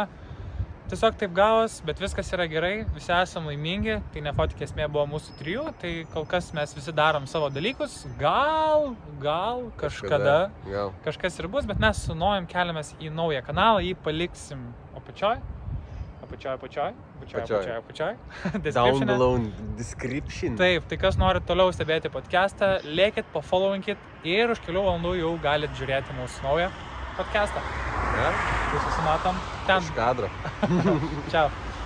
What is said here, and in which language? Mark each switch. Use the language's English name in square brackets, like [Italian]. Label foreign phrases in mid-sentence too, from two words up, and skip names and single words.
[Lithuanian] Tiesiog taip gavos, bet viskas yra gerai, visi esam laimingi. Tai Nefotikė esmė buvo mūsų trijų, tai kol kas mes visi darom savo dalykus. Gal kažkada kažkas ir bus, bet mes su Nojum keliamės į naują kanalą, jį paliksim apačioj. [English] Down below description. [Lithuanian] Taip, tai kas nori toliau stebėti podcastą, lėkit, pafollowinkit ir už kelių valandų jau galit žiūrėti mūsų naują podcastą. Ja? Tai susimatom ten. Iš kadro. Čiau.